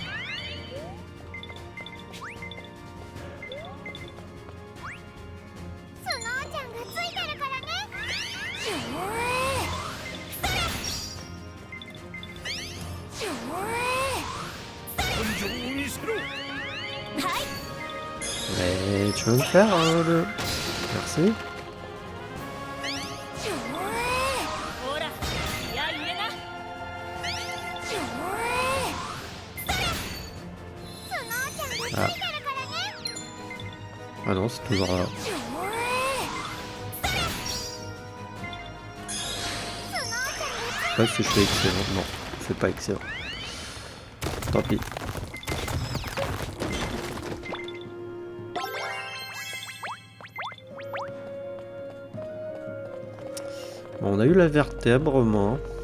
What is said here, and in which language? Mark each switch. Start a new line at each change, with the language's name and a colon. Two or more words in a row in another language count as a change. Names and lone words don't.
Japanese: スノーちゃんがついてるからね。根性を見せろ。
French: Mais tu veux me faire le... Merci.
Japanese: ほら気合い入れな。スノーちゃんがついてるからね。
French: Ah non, c'est toujours là. Je sais pas si je fais excellent. Non, je fais pas excellent. Tant pis. Bon, on a eu la vertèbre, moi.